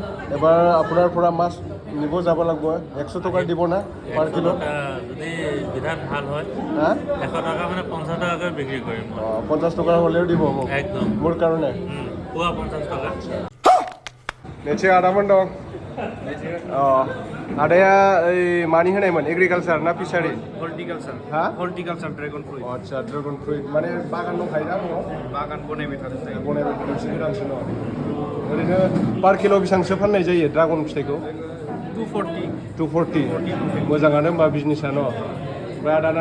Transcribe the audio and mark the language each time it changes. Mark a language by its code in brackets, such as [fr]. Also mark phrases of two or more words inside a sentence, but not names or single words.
[as] এবাৰ আপোনাৰ পৰা মাছ নিব যাব লাগিব 100 টকা দিব না [en] per kilo [as] যদি বিধান ভাল হয় হা 100 টকা মানে 50 টকাকৈ বিক্ৰী কৰিম 50 টকা হ'লেও দিব একদম মোৰ কাৰণে পুৱা 50 টকা [brx] নেচে আদামান দं आदाया ओइ मानि होनायमोन एग्रिकालचार ना फिसारि हर्टिकालचार हा [en] horticulture dragon fruit [brx] आदसा [en] dragon fruit [brx] माने बागान दंखायो ना न'आव बागान बनायबाय थादों बनायबाय थादोंसो गोदानसो दं ओरैनो [en] per kilo' [brx] बेसेबांसो फाननाय जायो ड्रागन फिथाइखौ 240 मोजाङानो होमबा बिजनेसा न' ओमफ्राय आदाना